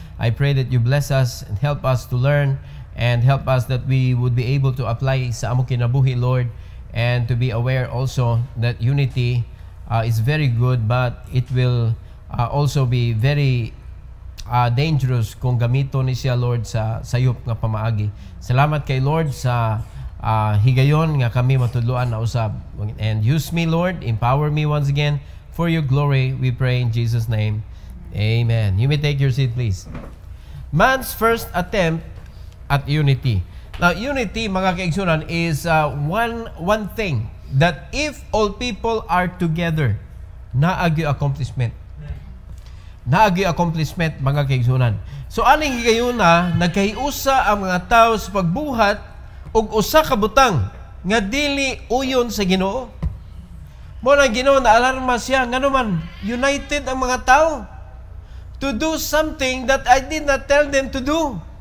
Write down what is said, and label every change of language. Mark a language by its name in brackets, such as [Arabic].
[English] I pray that you bless us and help us to learn, and help us that we would be able to apply [Cebuano] sa among kinabuhi, [English] Lord, and to be aware also that unity is very good, but it will also be very dangerous [Cebuano] kung gamito ni siya, Lord, sa sayop nga pamaagi. Salamat kay Lord sa higayon nga kami matudloan na usab. [English] And use me, Lord, empower me once again for your glory, we pray in Jesus' name. Amen. You may take your seat, please. Man's first attempt at unity. Now, unity, [Cebuano] mga kaigsunan, [English] is one thing that if all people are together, [Cebuano] naagi [English] accomplishment. [Cebuano] Naagi accomplishment, mga kaigsunan. So, aning higayon na, nagkahiusa ang mga tao sa pagbuhat og usa ka butang nga dili uyon sa Ginoo. Mo na Ginoo na alarma siya, nga naman, united ang mga tao [English] to do something that I did not tell them to do.